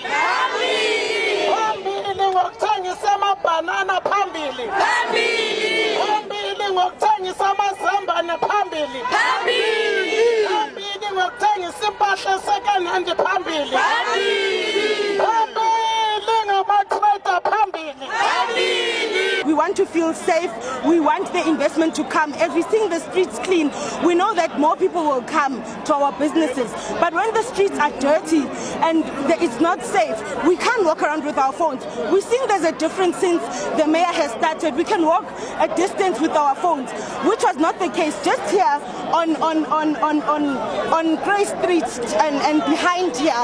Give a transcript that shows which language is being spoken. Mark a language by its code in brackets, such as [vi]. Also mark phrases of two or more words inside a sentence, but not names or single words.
[zu] Phambili ngokuthengisa amabanana phambili. Phambili ngokuthengisa amazambane phambili. Phambili ngokuthengisa impahla [en] second hand [zu] phambili. Phambili ngamatrade phambili. [en] We want to feel safe. We want the investment to come. As we see the streets clean, we know that more people will come to our businesses. But when the streets are dirty and it's not safe, we can't walk around with our phones. We think there's a difference since the mayor has started. We can walk a distance with our phones, which was not the case just here on Grey Street and behind here.